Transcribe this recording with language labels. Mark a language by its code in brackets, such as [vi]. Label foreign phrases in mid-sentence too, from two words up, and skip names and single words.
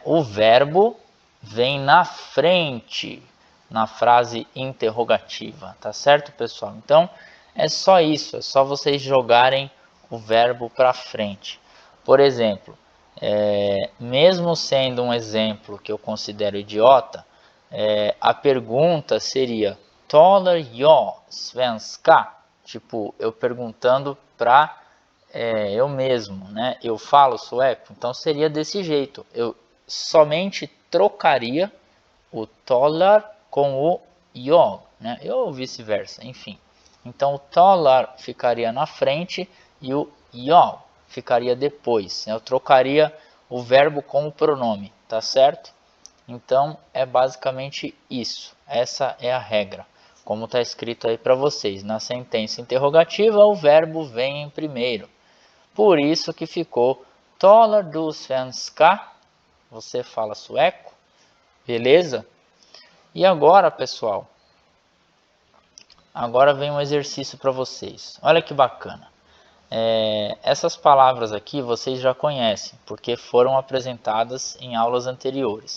[pt] O verbo vem na frente na frase interrogativa, tá certo, pessoal? Então, é só isso, é só vocês jogarem o verbo para frente. Por exemplo, mesmo sendo um exemplo que eu considero idiota, a pergunta seria [sv] talar jag svenska? [pt] Tipo, eu perguntando para eu mesmo, né? Eu falo sueco, então seria desse jeito. Eu somente trocaria o talar com o jag, né? Ou vice-versa, enfim. Então o talar ficaria na frente e o jag ficaria depois. Eu trocaria o verbo com o pronome, tá certo? Então é basicamente isso. Essa é a regra. Como está escrito aí para vocês, na sentença interrogativa o verbo vem em primeiro. Por isso que ficou [sv] talar du svenska? [pt] Você fala sueco? Beleza? E agora, pessoal, agora vem um exercício para vocês. Olha que bacana. Essas palavras aqui vocês já conhecem, porque foram apresentadas em aulas anteriores.